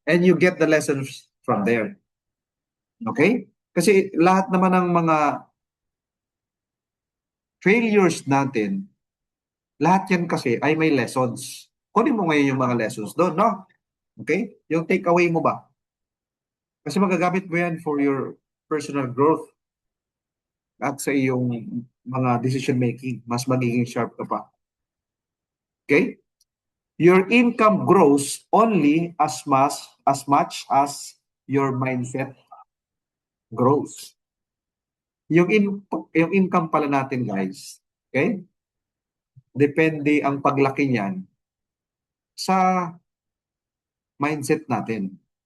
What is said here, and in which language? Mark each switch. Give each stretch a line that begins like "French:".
English: And you get the lessons from there. Okay?
Filipino: Kasi lahat naman ng mga failures natin, lahat yan kasi ay may lessons. Kunin mo ngayon yung mga lessons doon, no? Okay? Yung takeaway mo ba? Kasi magagamit mo yan for your personal growth at sa iyong mga decision making. Mas magiging sharp ka pa. Okay?
English: Your income grows only as much as your mindset grows.
Filipino: Yung income pala natin, guys, okay? Depende ang paglaki niyan sa mindset natin.